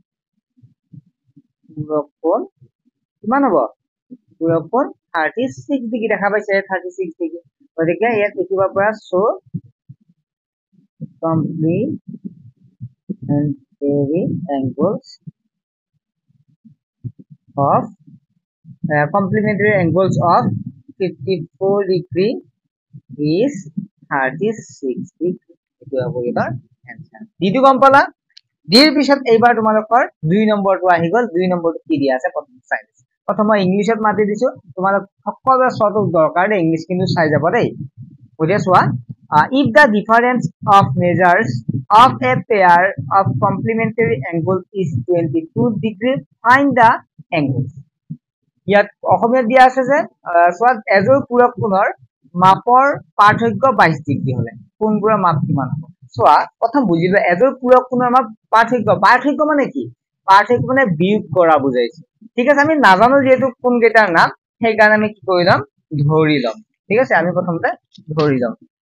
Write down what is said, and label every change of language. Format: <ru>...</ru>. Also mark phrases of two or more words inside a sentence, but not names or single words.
<as>পুৰকোণ কিমান হ'ব পুৰকোণ 36 ডিগ্ৰী দেখা পাইছে 36 ডিগ্ৰী গতিকে ইয়াত লিখিবা পৰা সো</as> <en>complementary angles of 54 degree is 36 degree.</en> <as>এটো হ'ব ইয়াৰ आंसर দিটো গম পালা দিৰ পিছত এইবাৰ তোমালোকৰ 2 নম্বৰটো আহি গল 2 নম্বৰটো কি দিয়া আছে প্ৰথম চাই প্ৰথম মই ইংলিশত মাতি দিছো তোমালোক সকলো সটো দৰকাৰ দে ইংলিশ কিন্তু চাই যাব দেই বুজি চোৱা</as> <en>if the difference of measures of a pair of complementary angles is 22 degree find the angles</en> <as>ইয়াত অসমীয়া দিয়া আছে যে সোৱাদ এজৰ পূৰক কোণৰ মাপৰ পাৰ্থক্য 22 ডিগ্ৰী হলে কোণবোৰৰ মাপ কিমান হ'ব সোৱা প্ৰথম বুজিবা এজৰ পূৰক কোণৰ মাপ পাৰ্থক্য মানে কি পাৰ্থক্য মানে বিয়োগ কৰা বুজাইছে ঠিক আছে আমি নাজানো যেটো কোণ কেইটাৰ নাম সেই কাৰণে আমি কি কৰিলাম ধৰি লম ঠিক আছে আমি প্ৰথমতে ধৰি লম</as>